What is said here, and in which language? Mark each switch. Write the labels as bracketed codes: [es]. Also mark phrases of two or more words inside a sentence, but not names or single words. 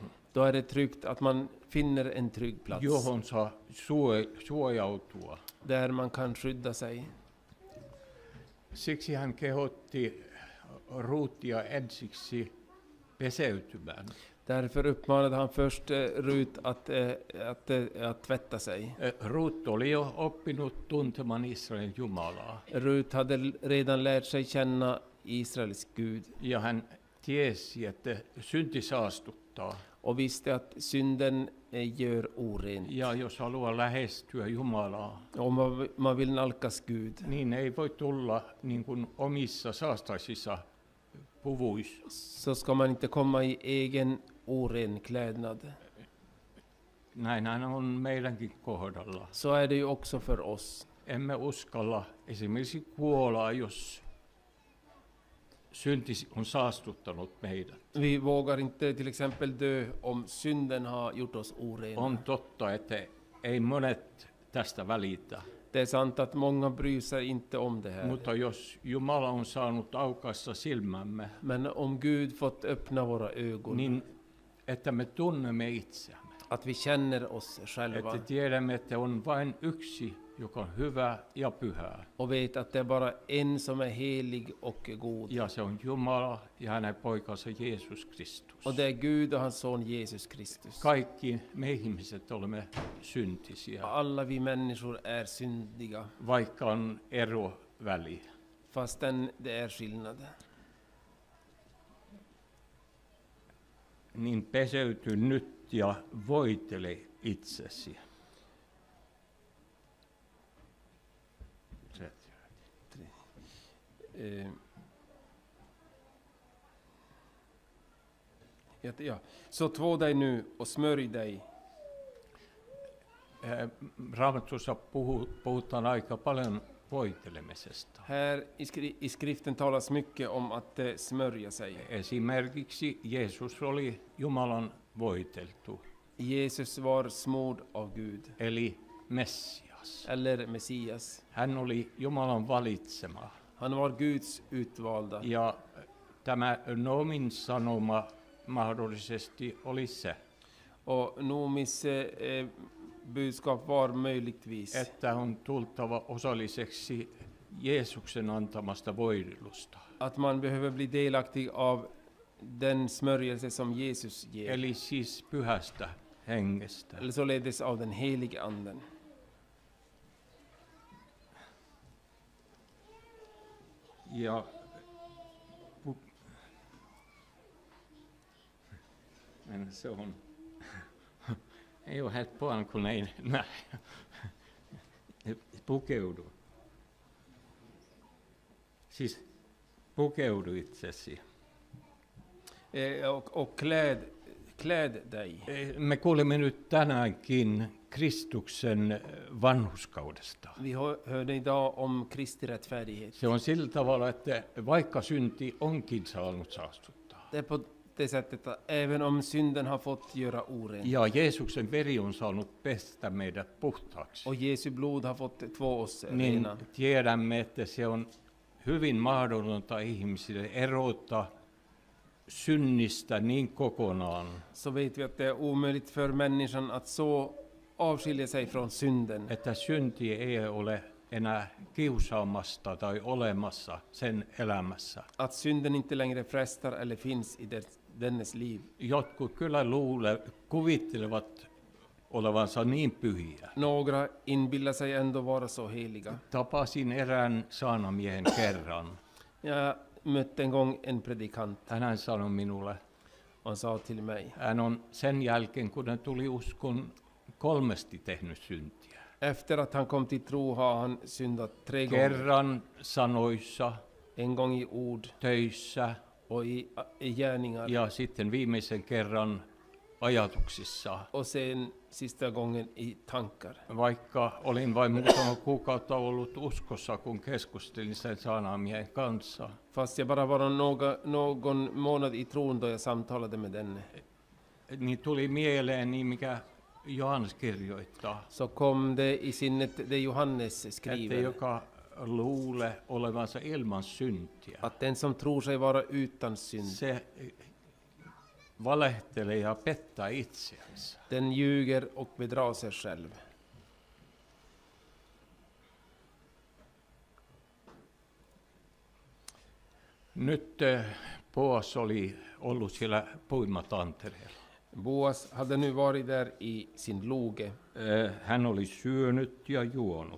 [sv] Då är det tryggt att man finner en trygg plats [fi] johon saa suojautua. [sv] där man kan skydda sig. [fi] Siksi hän kehotti Ruutia ensiksi peseytymään. [sv] Därför uppmanade han först Rut att tvätta sig. [fi] Ruut oli jo oppinut tuntemaan Israelin Jumalaa. [sv] Rut hade redan lärt sig känna Israels Gud [fi] Ja hän tiesi, että synti saastuttaa. [sv] och visste att synden gör orent. [fi] Ja jos haluaa lähestyä Jumalaa, [sv] Om man vill nalkas Gud [fi] niin ei voi tulla niin kuin omissa saastaisissa puvuissa. [sv] så ska man inte komma i egen oren klädnad. [fi] Näinhän on meidänkin kohdalla. [sv] Så är det ju också för oss. [fi] Emme uskalla esimerkiksi kuolla, jos synti on saastuttanut meidät. [sv] Vi vågar inte till exempel dö om synden har gjort oss orena. [fi] On totta, että ei monet tästä välitä. [sv] Det är sant att många bryr sig inte om det här. [fi] Mutta jos Jumala on saanut aukaista silmämme, [sv] Men om Gud fått öppna våra ögon, [fi] niin että me tunnemme itseämme. [sv] att vi känner oss själva [fi] Että tiedämme, että on vain yksi, joka on hyvä ja pyhä. [sv] och vet att det är bara en som är helig och god. [fi] Ja se on Jumala ja hänen poikansa Jeesus Kristus. [sv] Och det är Gud och hans son Jesus Kristus. [fi] Kaikki me ihmiset olemme syntisiä, [sv] Alla vi människor är syndiga, [fi] vaikka on eroväli. [sv] fastän det är skillnad. [fi] Niin peseyty nyt ja voitele itsesi. [sv] Ja. Så två dig nu och smörj dig. [fi] Raamatussa puhutaan aika paljon voitelemisesta. [sv] Här i skriften talas mycket om att smörja sig. [fi] Esimerkiksi Jeesus oli Jumalan voiteltu, [sv] Jesus var smord av Gud, [fi] eli Messias. [sv] eller Messias. [fi] Hän oli Jumalan valitsema. [sv] Han var Guds utvalda. [fi] Ja tämä Noomin sanoma mahdollisesti oli se, [sv] Och Noomis budskap var möjligtvis [fi] että on tultava osalliseksi Jeesuksen antamasta voidelusta. [sv] att man behöver bli delaktig av den smörjelse som Jesus ger. [fi] Eli siis pyhästä hengestä. [sv] Eller således av den helige anden. [fi] Ja men se on ei ole helppoa, kun ei näe. Pukeudu. Siis pukeudu itsesi. [sv] Och kläd dig. [fi] Me kuulemme nyt tänäänkin Kristuksen vanhurskaudesta. [sv] Vi hörde idag om Kristi rättfärdighet. [fi] Se on sillä tavalla, että vaikka synti onkin saanut saastuttaa, [sv] Det är på det sättet att även om synden har fått göra oren [fi] ja Jeesuksen veri on saanut pestä meidät puhtaaksi, [sv] och Jesu blod har fått två oss [fi] niin [sv] rena, [fi] tiedämme, että se on hyvin mahdotonta ihmisille erota synnistä niin kokonaan, [sv] så vet vi att det är omöjligt för människan att så avskilja sig från synden. [fi] että synti ei ole enää kiusaamasta tai olemassa sen elämässä. [sv] Att synden inte längre frestar eller finns i dennes liv. [fi] Jotkut kyllä kuvittelevat olevansa niin pyhiä. [sv] Några inbillar sig ändå vara så heliga. [fi] Tapasin erään saarnamiehen kerran. [sv] Jag mötte en gång en predikant. [fi] Hän sanoi minulle, [sv] Han sa till mig. [fi] hän on sen jälkeen, kun hän tuli uskon, 3 tehnyt syntiä. [sv] Efter att han kom till tro har han syndat 3 gånger. [fi] Kerran sanoissa, [sv] En gång i ord [fi] töissä [sv] och i gärningar. [fi] ja sitten viimeisen kerran ajatuksissa. [sv] Och sen sista gången i tankar. [fi] Vaikka olin vain muutama kuukautta ollut uskossa, kun keskustelin sen saarnaamiehen kanssa, [sv] Fast jag bara var någon månad i tron då jag samtalade med denne. [fi] niin tuli mieleen niin, mikä Johannes kirjoittaa, [sv] Så kom det i sinnet det Johannes [fi] että [sv] skriver. [fi] joka luulee olevansa ilman syntiä, [sv] Att den som tror sig vara utan synd, [fi] se valehtelee ja pettää itseänsä. [sv] den ljuger och bedrar sig själv. [fi] Nyt Boas oli ollut siellä puimatantereella. [sv] Boas hade nu varit där i sin loge. [fi] Hän oli syönyt ja juonut.